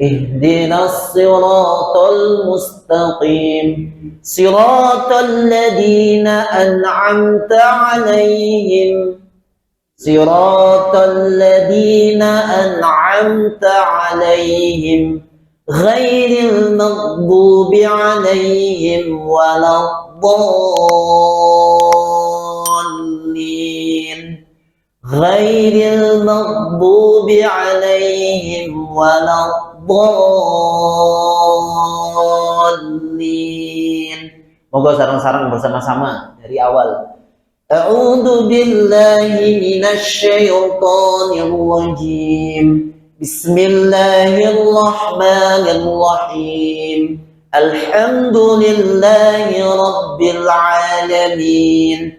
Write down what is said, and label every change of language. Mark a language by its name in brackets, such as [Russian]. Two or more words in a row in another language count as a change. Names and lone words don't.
[Arabic] اهدنا الصراط المستقيم، صراط الذين أنعمت عليهم، صراط الذين أنعمت عليهم، غير المغضوب عليهم ولا الضالين، غير المغضوب عليهم ولا الضالين. [Indonesian] Moga sareng-sareng bersama-sama dari awal. [Arabic] أعوذ بالله من الشيطان الرجيم. بسم الله الرحمن الرحيم. الحمد لله رب العالمين.